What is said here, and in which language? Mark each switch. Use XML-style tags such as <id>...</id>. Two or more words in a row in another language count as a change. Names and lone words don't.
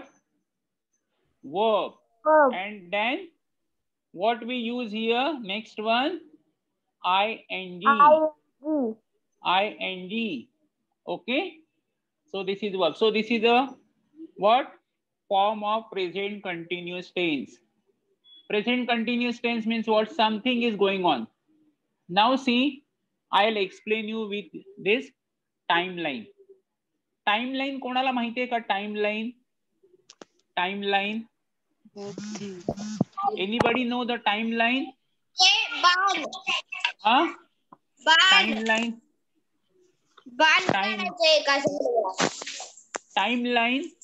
<en>Verb. And then what we use here, next one, ing. ing. Okay. So this is verb. So this is a what? Form of present continuous tense. Present continuous tense means what? Something is going on. Now see, I'll explain you with this timeline.</en> <mr>Timeline कोणाला माहिती आहे का?</mr> <en>Timeline. Timeline. Anybody know the timeline? Huh? Timeline. Timeline.</en>